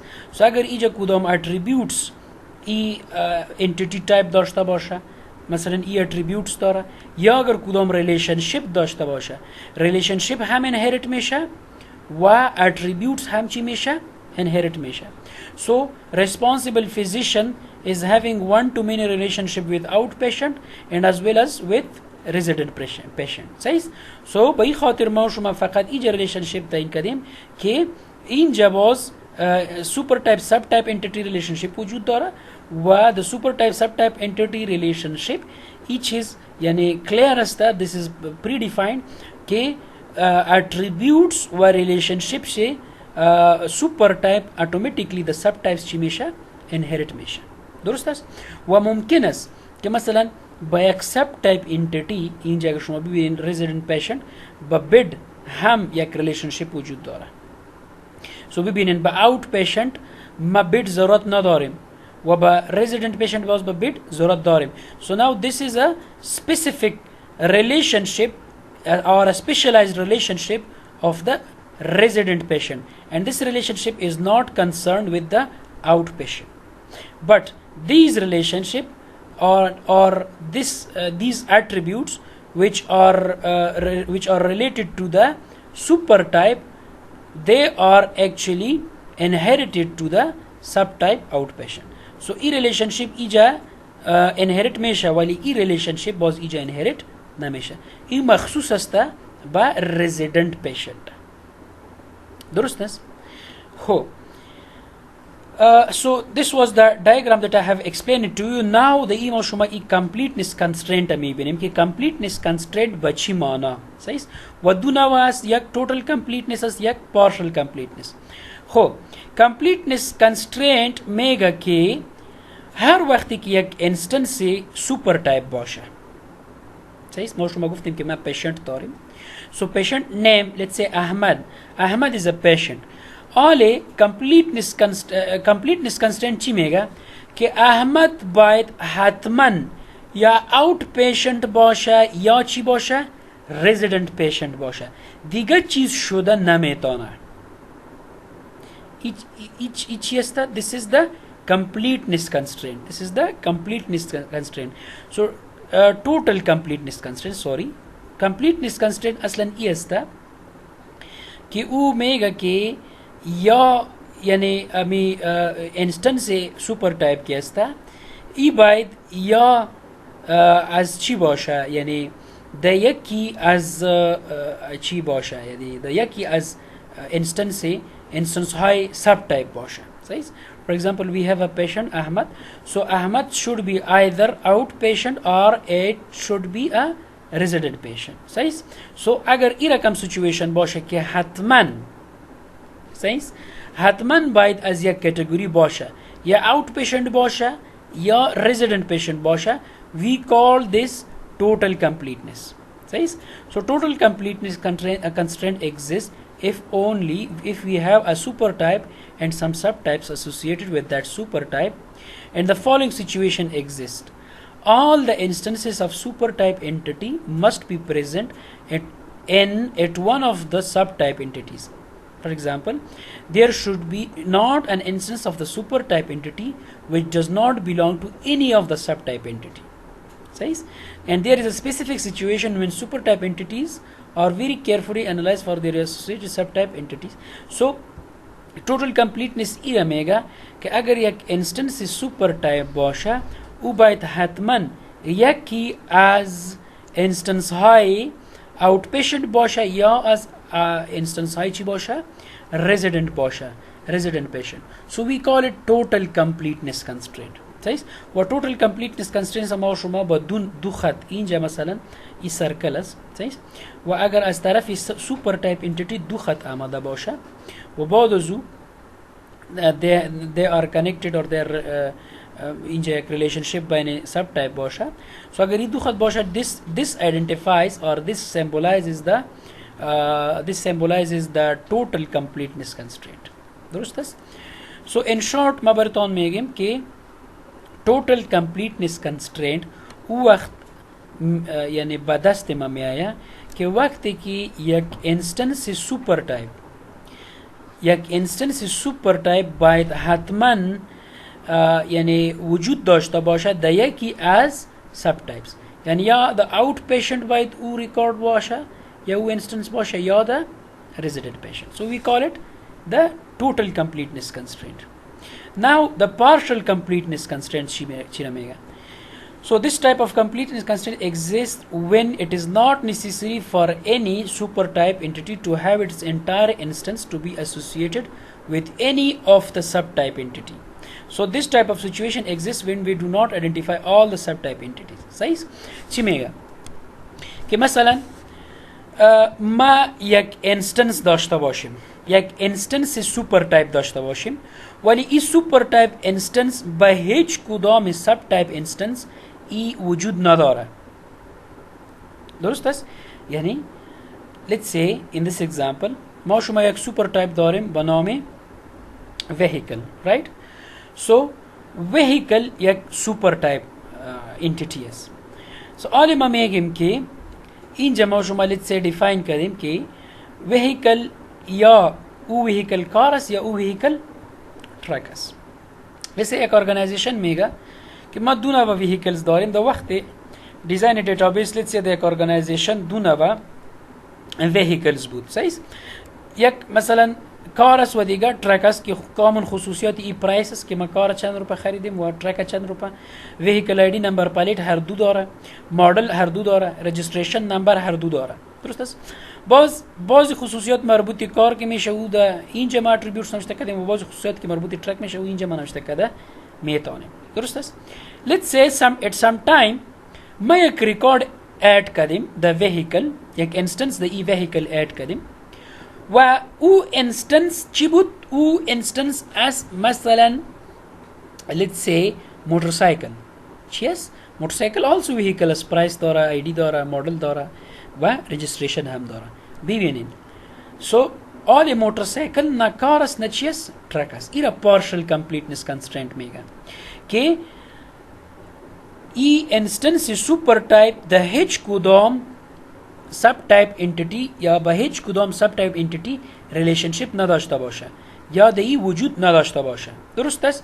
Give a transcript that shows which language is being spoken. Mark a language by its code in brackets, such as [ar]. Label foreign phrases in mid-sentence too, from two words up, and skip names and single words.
[fa] سو اگر اینجا کدام اتریبیوتس ای [en] entity type [fa] داشته باشه، مثلا ای اتریبیوتس داره، یا اگر کدام ریلیشنشیپ داشته باشه، ریلیشنشیپ هم انهریت میشه و اتریبیوتس هم چی میشه؟ inherit میشه. [en] So responsible physician is having one to many relationship with outpatient and as well as with resident patient. [fa] صحیح. So به این خاطر ما شما فقط اینجا relationship تعیین کردیم که اینجا باز [en] super type sub type entity relationship [fa] وجود داره و [en] the super type sub type entity relationship each is [fa] یعنی clear است. [en] this is predefined [fa] که attributes و relationship سے [en] super type automatically [fa] د [en] sub types [fa] چی میشه؟ انهریت میشه. درست است. و ممکن است که مثلا با یک [en] sub type entity [fa] اینجا اگر شما ببینید [en] resident patient [fa] با بید هم یک ریلیشنشیپ وجود داره. سو ببینید با [en] out patient [fa] ما بید ضرورت نداریم و با [en] resident patient [fa] باز با بید ضرورت داریم. [en] So now this is a specific relationship or a specialized relationship of the resident patient, and this relationship is not concerned with the outpatient, but these relationship or these attributes which are related to the super type, they are actually inherited to the subtype outpatient. [fa] So [en] e relationship ija inherit [fa] میشه ولی [en] e relationship [fa] باز [en] ija inherit [fa] نمیشه. این مخصوص است با [en] resident patient. [fa] درست است. [en] خب so this was the diagram that I have explained to you. now the [fa] ایما شما ای [en] completeness constraint [fa] میبینیم که [en] completeness constraint [fa] با چی معنی؟ صحیح. و دو نوع است، یک [en] total completeness [fa] است، یک [en] partial completeness. [fa] خب [en] completeness constraint [fa] میگه که هر وقتی که یک [en] instance super type [fa] باشه. صحیح. ما شما گفتیم که ما پیشنت داریم. [en] So patient name, let's say Ahmad. Ahmad is a patient. [fa] آله [en] completeness constraint [fa] چی میگه؟ که احمد باید حتما یا [en] out patient [fa] باشه یا چی باشه؟ [en] resident patient [fa] باشه. دیگه چیز شده نمیتونه. چی است؟ [en] This is the completeness constraint. This is the completeness constraint. So total completeness constraint, sorry. completeness constraint [fa] اصلا ای است که او میگه که یا یعنی امی [en] instance super type [fa] که است ای باید یا از چی باشه، یعنی ده یکی از چی باشه، یعنی ده یکی از انستنس های [en] sub type [fa] باشه. صحیح. [en] For example, we have a patient Ahmad. So Ahmad should be either outpatient or it should be a resident patient. [fa] صحیح. So اگر این رقم سیچویشن باشه که حتما باید از یک کاتگوری باشه، یا [en] out patient [fa] باشه یا [en] resident patient [fa] باشه، [en] we call this total completeness. صحیح. So total completeness constraint exists if we have a super type and some subtypes associated with that super type, and the following situation exists. All the instances of super type entity must be present at one of the subtype entities. For example, there should be not an instance of the supertype entity which does not belong to any of the subtype entity. Says, and there is a specific situation when supertype entities are very carefully analyzed for their associated subtype entities. So total completeness [fa] ای میگه که اگر یک [en] instance super type [fa] باشه او باید حتما یکی از انستنس های [en] out patient [fa] باشه یا از انستنس های چی باشه resident باشه [en] resident patient. So we call it total completeness constraint. [fa] صحیح و [en] total completeness constraint [fa] ما شما با دو خط اینجا مثلا این سرکل است صحیح و اگر از طرف [en] super type entity [fa] دو خط آمده باشه و بعد از او [en] they are connected or they are [fa] اینجا یک relationship بین [en] sub type [fa] باشه so اگر این دو خط باشه [en] this identifies or this symbolizes the total completeness constraint. [fa] درست است. [en] So in short [fa] ما براتون میگیم که [en] total completeness constraint [fa] او وقت یعنی به دست ما میآید که وقتی که یک [en] instance super type [fa] باید حتما یعنی وجود داشته باشد در یکی از [en] sub types [fa] یعنی یا [en] the outpatient [fa] باید او ریکارد باشه یا او انستنس باشه یا [en] the resident patient. So we call it the total completeness constraint. Now the partial completeness constraint Chiramega. So this type of completeness constraint exists when it is not necessary for any supertype entity to have its entire instance to be associated with any of the subtype entity. So this type of situation exists when we do not identify all the subtype entities. [fa] صحیح چی که مثلا ما یک انستنس داشته باشیم یک [en] instance super type [fa] داشته باشیم ولی این [en] super type instance [fa] به هیچ کدام [en] sub type instance [fa] ای وجود نداره. درست است؟ یعنی [en] let's say in this example [fa] ما شما یک [en] super type [fa] داریم به نام [en] vehicle, right? [fa] So vehicle یک [en] super type entity [fa] است. So آلی ما میگیم که اینجا ما شما [en] let's say define [fa] کردیم که vehicle یا او [en] vehicle car [fa] است یا او [en] vehicle truck [fa] است. ویسه یک ارگانیزیشن میگه که ما دو نوع vehicles داریم در وقت [en] design database let's say [fa] در یک ارگانیزیشن دو نوع vehicles بود. صحیح؟ یک مثلا کار است و دیگر ترک است که کامن خصوصیات ای پرایس است که ما کار چند روپه خریدیم و ترک چند روپه [en] vehicle ID number plate [fa] هر دو داره مدل هر دو داره [en] registration number [fa] هر دو داره. درست است. بعضی خصوصیات مربوط کار که میشه او در اینجا ما اتریبیوتس نوشته کردیم و بعضی خصوصیات که مربوط ترک میشه او اینجا ما نوشته کرده میتونیم. درست است. [en] let's say at some time [fa] ما یک ریکارد اد کردیم [en] the vehicle [fa] یک انستنس [en] the e-vehicle [fa] اد کردیم و او انستنس چی بود؟ او انستنس از مثلا [en] let's say [fa] موتورسایکل چی است؟ موتورسایکل [en] also vehicle [fa] است پرایس داره آیدی داره مدل داره و رجستریشن هم داره. ببینید [en] so all [fa] موتورسایکل نه کار است نه چی است؟ ترک است. ایرا [en] partial completeness constraint [fa] میگن که ای [en] instance super type [fa] ده هیچ کدام [en] sub type entity [fa] یا به هیچ کدام [en] sub type entity [fa] ریلیشنشیپ نداشته باشه یا در این وجود نداشته باشه. درست است؟